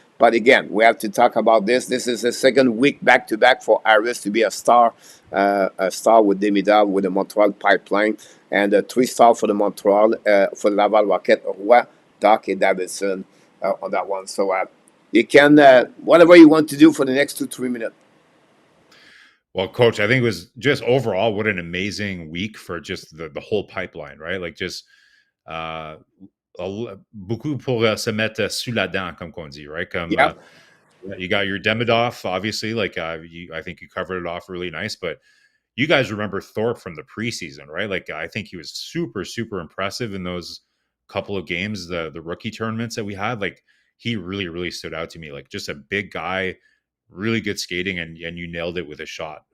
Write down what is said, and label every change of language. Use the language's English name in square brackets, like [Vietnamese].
[English] But again, we have to talk about this. This is the second week back to back for Harris to be a star with Demidov with the Montreal pipeline, and a 3 star for the Montreal, for the Laval Rocket, Roy, Doc, and Davidson on that one. So you can, whatever you want to do for the next 2, 3 minutes. well, coach, I think it was just overall what an amazing week for just the whole pipeline, right? Like just uh, [French] beaucoup pour se mettre sous la dent, comme qu'on dit, [English] right? [French] Comme [English] Yeah. you got your Demidov, obviously, like I think you covered it off really nice, but you guys remember Thorpe from the preseason, right? Like I think he was super, super impressive in those couple of games, the rookie tournaments that we had. Like he really, really stood out to me. Like just a big guy, really good skating, and you nailed it with a shot.